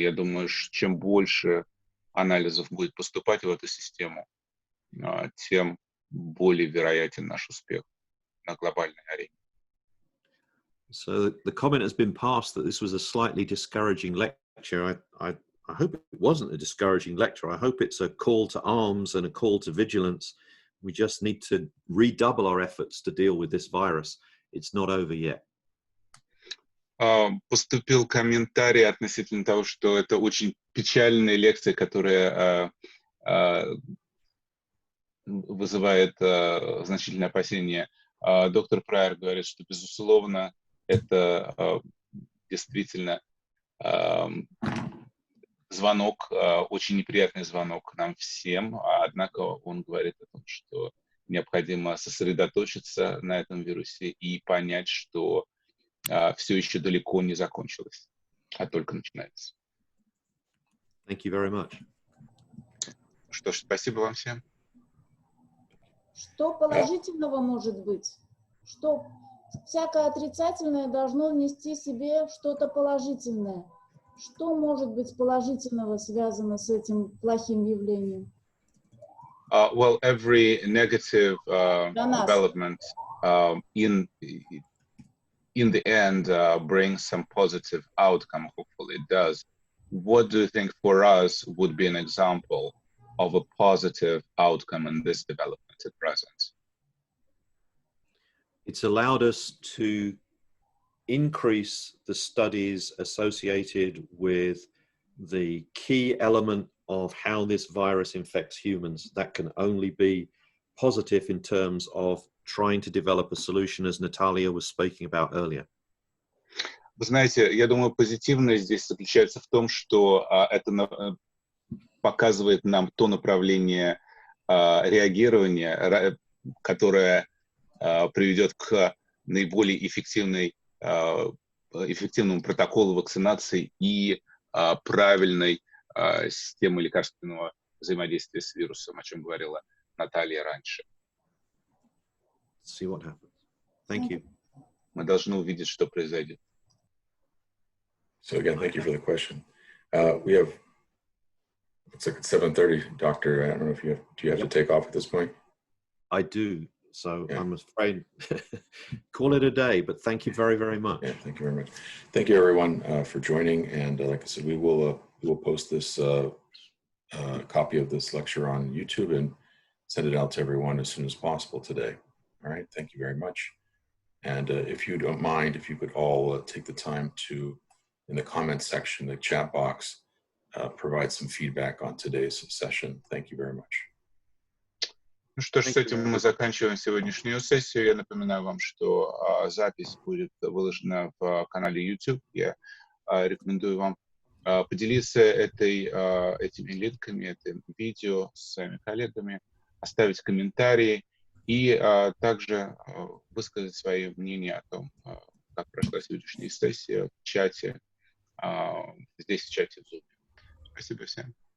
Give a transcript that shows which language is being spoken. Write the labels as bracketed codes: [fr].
[ru] Я думаю, чем больше анализов будет поступать в эту систему, тем более вероятен наш успех на глобальной арене. [en] So the comment has been passed that this was a slightly discouraging lecture. I hope it wasn't a discouraging lecture. I hope it's a call to arms and a call to vigilance. We just need to redouble our efforts to deal with this virus. It's not over yet. [ru] Поступил комментарий относительно того, что это очень печальная лекция, которая вызывает значительное опасение. Доктор Прайер говорит, что, безусловно, это действительно звонок, очень неприятный звонок нам всем, однако он говорит о том, что необходимо сосредоточиться на этом вирусе и понять, что все еще далеко не закончилось, а только начинается. [en] Thank you very much. [ru] Что ж, спасибо вам всем. Что положительного может быть? Что всякое отрицательное должно нести себе что-то положительное. Что может быть положительного связано с этим плохим явлением? [en] Well, every negative development in the end brings some positive outcome. Hopefully it does. What do you think for us would be an example of a positive outcome in this development at present? It's allowed us to increase the studies associated with the key element of how this virus infects humans. That can only be positive in terms of trying to develop a solution, as Natalia was speaking about earlier. [ru] Вы знаете, я думаю, позитивность здесь заключается в том, что это показывает нам то направление реагирования, которое приведет к наиболее эффективному протоколу вакцинации и правильной системы лекарственного взаимодействия с вирусом, о чем говорила Наталья раньше. [en] See what happens. Thank you. [ru] Мы должны увидеть, что произойдет. [en] So again, thank you for the question. We have, it's like 7:30, Doctor. I don't know if do you have to take off at this point? I do. So yeah. I'm afraid call it a day, but thank you very, very much. Yeah, thank you very much. Thank you everyone for joining. And like I said, we will post this copy of this lecture on YouTube and send it out to everyone as soon as possible today. All right, thank you very much. And if you don't mind, if you could all take the time to, in the comment section, the chat box, provide some feedback on today's session. Thank you very much. [ru] Ну что ж, с этим мы заканчиваем сегодняшнюю сессию. Я напоминаю вам, что запись будет выложена в канале YouTube. Я рекомендую вам поделиться этими линками, этим видео с своими коллегами, оставить комментарии и также высказать свое мнение о том, как прошла сегодняшняя сессия в чате, здесь в чате в Zoom. Спасибо всем.